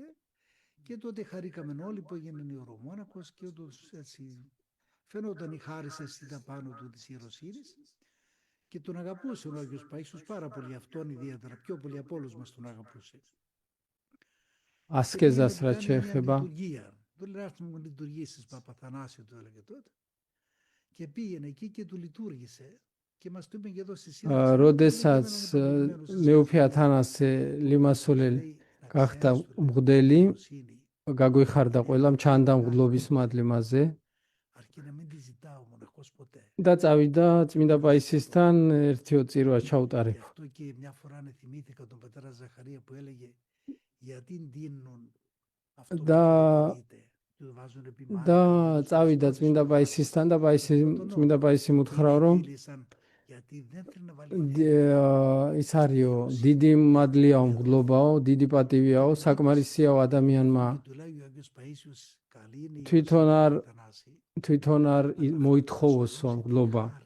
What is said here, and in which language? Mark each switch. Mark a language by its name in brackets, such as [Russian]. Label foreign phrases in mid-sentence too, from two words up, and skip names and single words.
[Greek] Και τότε χαρήκαμε όλοι που έγινε ιερομόναχος και όντως έτσι φαινόταν η χάριση στα πάνω του της ιεροσύνης. Και τον αγαπούσε ο Άγιος Παΐσιος πάρα πολύ, αυτόν ιδιαίτερα, πιο πολύ από όλους μας τον αγαπούσε. [Georgian] Ασκέζας რაც შეეხება [Greek] του λέει να μου λειτουργήσεις Παπαθανάσιο, του έλεγε τότε. Και πήγαινε εκεί και του λειτουργήσε. Και μας το είπε και εδώ στη σύνδεση. [Georgian] როდესაც მეუფე ათანასე ლიმასოლელი გახდა მღვდელი, გაგვიხარდა ყველამ, ჩანდა მღვდლობის მადლი მასზე. [Greek] αρκεί να μην τη ζητάω μοναχός ποτέ. [Georgian] და წავიდა წმინდა პაისისთან ერთიო წირვა ჩაუტარებ. [Greek] Γι' αυτό και μια φορά θυμήθηκα τον πατέρα Ζαχαρία που έλεγε γιατί δίνουν αυτό που θεωρείται. [Georgian] და წავიდა წმინდა პაისისთან და წმინდა პაისი მუთხრა რომ ის არისო დიდი მადლიაო, მღვდლობაო, დიდი პატივიაო, საკმარისიაო ადამიანმა თვითონ არ მოითხოვოსო მღვდლობა.